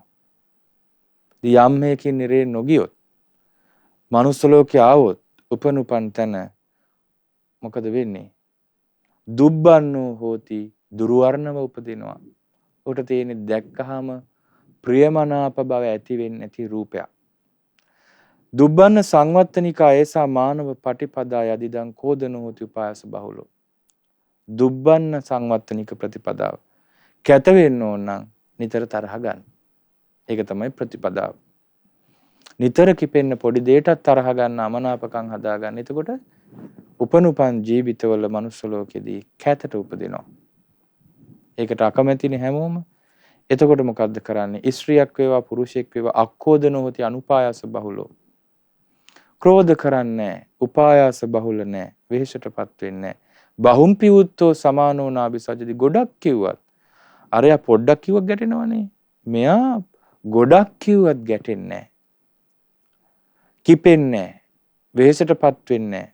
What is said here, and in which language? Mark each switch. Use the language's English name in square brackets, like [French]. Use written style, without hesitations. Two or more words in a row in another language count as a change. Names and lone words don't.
[Sinhala] යම් මේකින් නිරේ නොගියොත් මනුස්ස ලෝකේ ආවොත් උපනුපන් තැන මොකද වෙන්නේ? [Pali] දුබ්බන්නෝ හෝති [Sinhala] දුර්වර්ණව උපදිනවා. උට තියෙන දැක්කහම ප්‍රියමනාප බව ඇති වෙන්නේ නැති රූපයක්. [Pali] දුබ්බන්න සංවත්තනිකා ඒසා මානව පටිපදා යදිදං කෝදන හෝති උපායස බහුලෝ. දුබ්බන්න සංවත්තනික [Sinhala] ප්‍රතිපදාව. කැත වෙන්න ඕන නම් නිතර තරහ ගන්න. ඒක තමයි ප්‍රතිපදාව. නිතර කිපෙන්න පොඩි දෙයටත් තරහ ගන්න අමනාපකම් හදා ගන්න. එතකොට උපනුපන් ජීවිතවල මනුස්ස ලෝකෙදී කැතට උපදිනවා. ඒකට අකමැතිනේ හැමෝම. එතකොට මොකද්ද කරන්නේ? ස්ත්‍රියක් වේවා පුරුෂයෙක් වේවා [Pali] අක්කෝදන හොති අනුපායස බහුලෝ. [Sinhala] ක්‍රෝධ කරන්නේ උපායාස බහුල නැහැ. වෙහෙසටපත් වෙන්නේ [Pali] බහුම්පි උත්තෝ සමානෝ නාබිසජ්ජති. [Sinhala] ගොඩක් කිව්වත් අරයා පොඩ්ඩක් කිව්වක් ගැටෙනවනේ. මෙයා ගොඩක් කිව්වත් ගැටෙන්නේ නැහැ. කිපෙන්නේ නැහැ. වෙහෙසටපත් වෙන්නේ නැහැ.